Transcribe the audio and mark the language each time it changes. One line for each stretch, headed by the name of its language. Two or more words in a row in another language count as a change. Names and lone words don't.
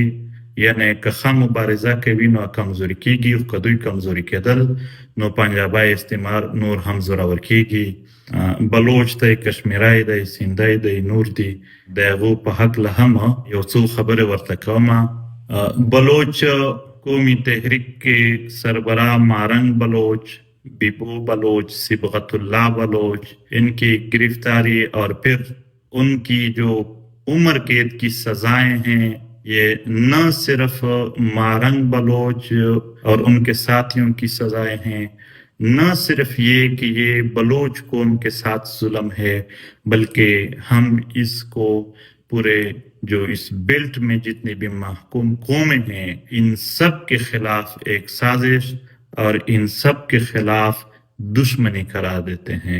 Pashto: یعنی که ښه مبارزه کوي نو کمزوري کېږي، او که دوی کمزوري کېدل نو پنجابي استعمار نور هم زورور کېږي. بلوچ دی، کشمیری دی، سیندی دی، نور دي. د هغو په هکله هم یو څو خبرې ورته کوم.
Urdu: بلوچ قومی تحریک کے سربراہ مارنگ بلوچ، بیبو بلوچ، صبغت اللہ بلوچ، ان کی گرفتاری اور پھر ان کی جو عمر قید کی سزائیں ہیں، یہ نہ صرف مارنگ بلوچ اور ان کے ساتھیوں کی سزائیں ہیں، نہ صرف یہ کہ یہ بلوچ قوم کے ساتھ ظلم ہے، بلکہ ہم اس کو پورے جو اس بیلٹ میں جتنے بھی محکوم قومیں ہیں ان سب کے خلاف ایک سازش اور ان سب کے خلاف دشمنی قرار دیتے ہیں.